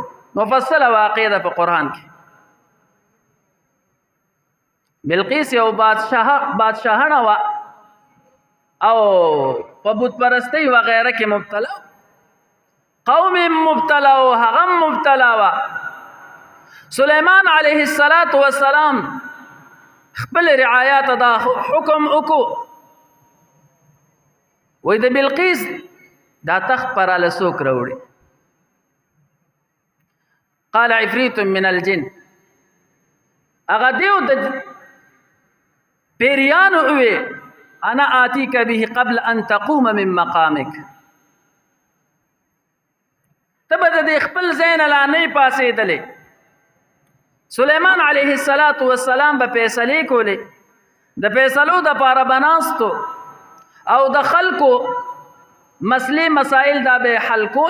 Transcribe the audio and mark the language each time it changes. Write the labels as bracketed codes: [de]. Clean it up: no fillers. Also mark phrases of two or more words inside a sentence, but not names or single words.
[ps] مفصله واقعه ده په قرآن کې. بلقیس یو بادشاهنه وه او په بت پرستۍ وغیره کې مبتلا، قوم مبتلا و هغه مبتلا وه. سلیمان علیه السلام خپل رعایات دا حکم وکړو، وای د بلقیس دا تخت پر اله څوک راوړي؟ [ar] قال عفریت من الجن، [ps] هغه دیو د پیریانو وی [ar] انا آتیک به قبل ان تقوم من مقامک، [ps] تبه د خپل ځای نه لا نه پاسېدلی. سلیمان علیه السلام به فیصلې کولې، د فیصلو دپاره به ناستو او د خلکو مسلې مسائل دا به حل کول.